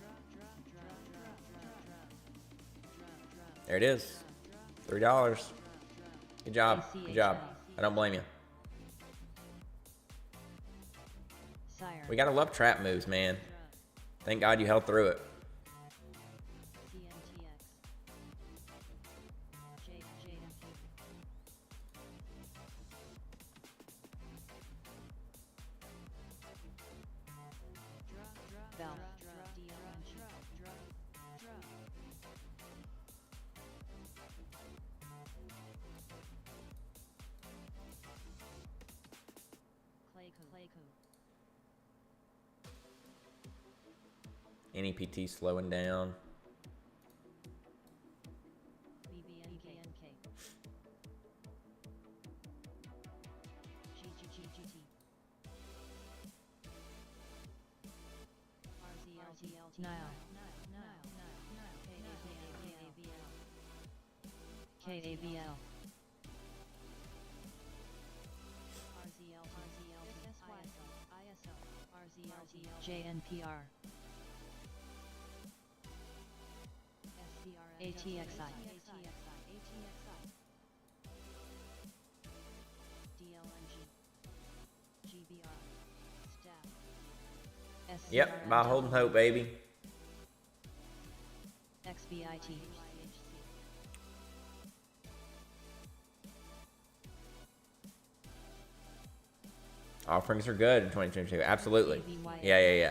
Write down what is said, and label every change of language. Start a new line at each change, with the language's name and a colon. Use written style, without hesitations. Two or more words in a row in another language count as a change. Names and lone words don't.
English: There it is. $3. Good job. Good job. I don't blame you. Sire. We gotta love trap moves, man. Thank God you held through it. CNTX. JNP. Valve. DLNG. Clayco. NEPT slowing down. BBNKNK. GGGGT. RZLT. Nile. KABL. JNPR. ATXI. DLNG. GBR. Staff. Yep, by holding hope, baby. XBIT. Offerings are good in 2022. Absolutely. Yeah.